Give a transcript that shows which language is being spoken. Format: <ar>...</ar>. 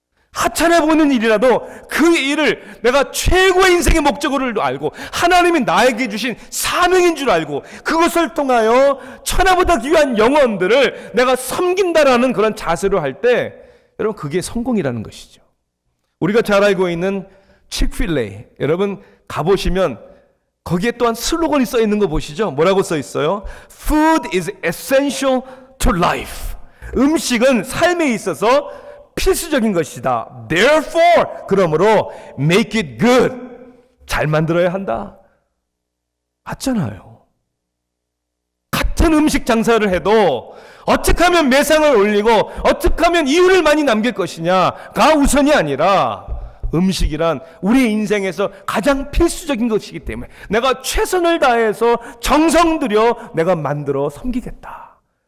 <ko>하찮아 보이는 일이라도 그 일을 내가 최고의 인생의 목적으로 알고 하나님이 나에게 주신 사명인 줄 알고 그것을 통하여 천하보다 귀한 영혼들을 내가 섬긴다라는 그런 자세로 할 때, 여러분, 그게 성공이라는 것이죠. 우리가 잘 알고 있는 칙필레이, 여러분 가보시면 거기에 또한 슬로건이 써 있는 거 보시죠. 뭐라고 써 있어요?</ko> <en>Food is essential to life.</en> <ko>음식은 삶에 있어서 필수적인 것이다.</ko> <en>Therefore,</en> <ko>그러므로</ko> <en>make it good.</en> <ko>잘 만들어야 한다. 맞잖아요. 같은 음식 장사를 해도 어떻게 하면 매상을 올리고 어떻게 하면 이윤을 많이 남길 것이냐가 우선이 아니라, 음식이란 우리 인생에서 가장 필수적인 것이기 때문에 내가 최선을 다해서 정성 들여 내가 만들어 섬기겠다.</ko>